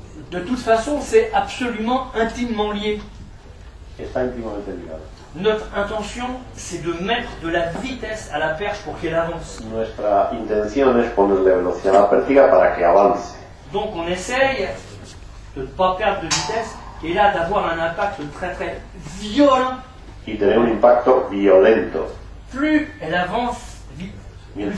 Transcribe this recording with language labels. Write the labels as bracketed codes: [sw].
[fr] de toute façon, c'est absolument intimement lié. [es] Está íntimamente ligado. [fr] Notre intention, c'est de mettre de la vitesse à la perche pour qu'elle avance. [es] Nuestra intención es ponerle velocidad a la pértiga para que avance. [fr] Donc on essaye de ne pas perdre de vitesse et là d'avoir un impact très très violent. [es] Y tener un impacto violento. [fr] Plus elle avance vite, plus